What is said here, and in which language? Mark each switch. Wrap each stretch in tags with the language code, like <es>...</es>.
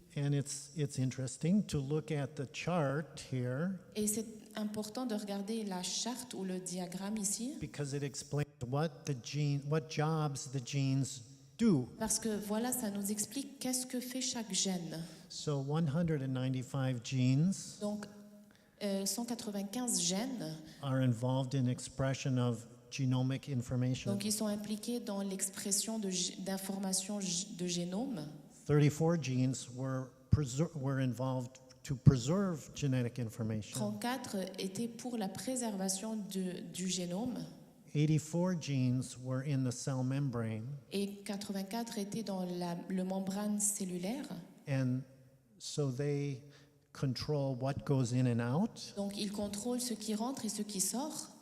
<en>And it's interesting to look at the chart here</en> <fr>Et c'est important de regarder la charte ou le diagramme ici,</fr> <en>because it explains what jobs the genes do.</en> <fr>parce que voilà, ça nous explique qu'est-ce que fait chaque gène.</fr> <en>So 195 genes</en> <fr>Donc, 195 gènes,</fr> <en>are involved in expression of genomic information.</en> <fr>donc ils sont impliqués dans l'expression d'informations de génome.</fr> <en>34 genes were involved to preserve genetic information.</en> <fr>34 étaient pour la préservation du génome</fr> <en>84 genes were in the cell membrane,</en> <fr>et 84 étaient dans le membrane cellulaire.</fr> <en>and so they control what goes in and out,</en> <fr>Donc ils contrôlent ce qui rentre et ce qui sort.</fr>